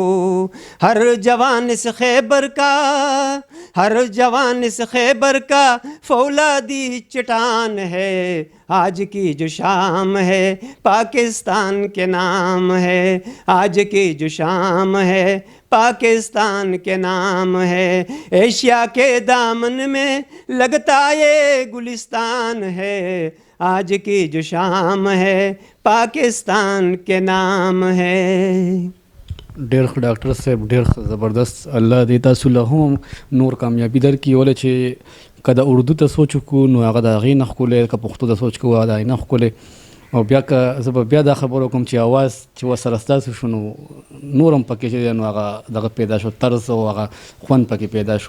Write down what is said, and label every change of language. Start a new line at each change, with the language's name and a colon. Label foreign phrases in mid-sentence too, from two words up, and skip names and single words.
Urdu: ہر جوان اس خیبر کا، ہر جوان اس خیبر کا فولادی چٹان ہے، آج کی جو شام ہے پاکستان کے نام ہے، آج کی جو شام ہے پاکستان کے نام ہے. ایشیا کے دامن میں لگتا یہ گلستان ہے، آج کی جو شام ہے پاکستان کے نام ہے.
Pashto: ډېر ډاکټر صاحب ډېر زبردست. الله دې تاسو له هم نور کامیابي درکړي. ولې چې که د اردو ته سوچ وکړو نو هغه د هغې نه ښکلی، که پښتو ته سوچ کوو هغه د هغې نه ښکلی. او بیا که زه به بیا دا خبره وکړم چې اواز چې ورسره ستاسو شو نو نور هم پکې چې دی نو هغه دغه پیدا شو، طرز او هغه خوند پکې پیدا شو.